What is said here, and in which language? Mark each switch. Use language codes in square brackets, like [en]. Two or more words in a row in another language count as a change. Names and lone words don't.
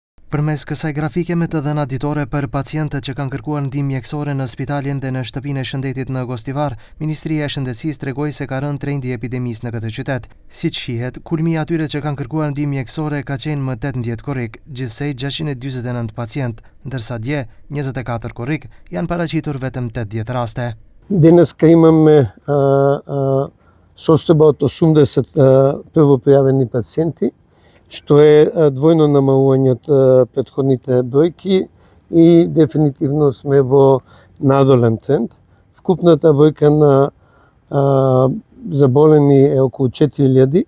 [sq] Përmes kësaj grafike me të dhëna ditore për pacientët që kanë kërkuar ndihmë mjekësore në spitalin dhe në shtëpinë e shëndetit në Gostivar, Ministria e Shëndetësisë tregoi se ka rënë trendi i epidemisë në këtë qytet. Siç shihet, kulmi i atyre që kanë kërkuar ndihmë mjekësore ka qenë më 18 korrik, gjithsej 649 pacient, ndërsa dje 24 korrik janë paraqitur vetëm 80 raste. [mk] Денес имаме состојба од 80 првопријавени пациенти, што е двојно намалување од претходните бројки и дефинитивно сме во надолен тренд. Вкупната бројка на заболени е околу 4000.